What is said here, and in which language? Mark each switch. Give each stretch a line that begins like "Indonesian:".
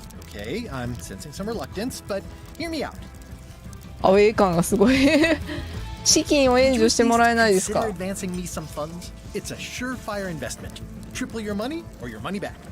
English: Okay, I'm sensing some reluctance, but hear me out.
Japanese: アウェー感がすごい。資金を援助してもらえないですか。
English: Advancing me some funds. It's a surefire investment. Triple your money or your money back.